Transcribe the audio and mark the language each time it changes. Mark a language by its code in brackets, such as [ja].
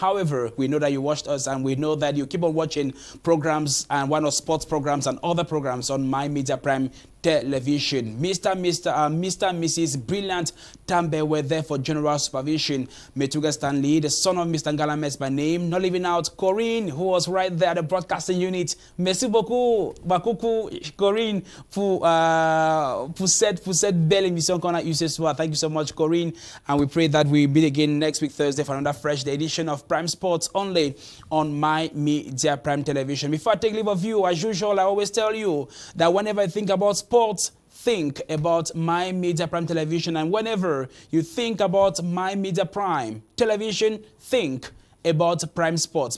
[en] However, we know that you watched us, and we know that you keep on watching programs and one of sports programs and other programs on My Media Prime Television. Mr. and Mrs. Brilliant Tambe were there for general supervision. Metuge Stanley, the son of Mr. Ngalames by name, not leaving out Corinne, who was right there at the broadcasting unit. [fr] Merci beaucoup, Corinne, pour cette belle émission qu'on a eu ce soir. [en] Thank you so much, Corinne, and we pray that we meet again next week Thursday for another fresh edition of Prime Sports only on My Media Prime Television. Before I take leave of you, as usual, I always tell you that whenever I think about sports, sports, think about My Media Prime Television. And whenever you think about My Media Prime Television, think about Prime Sports.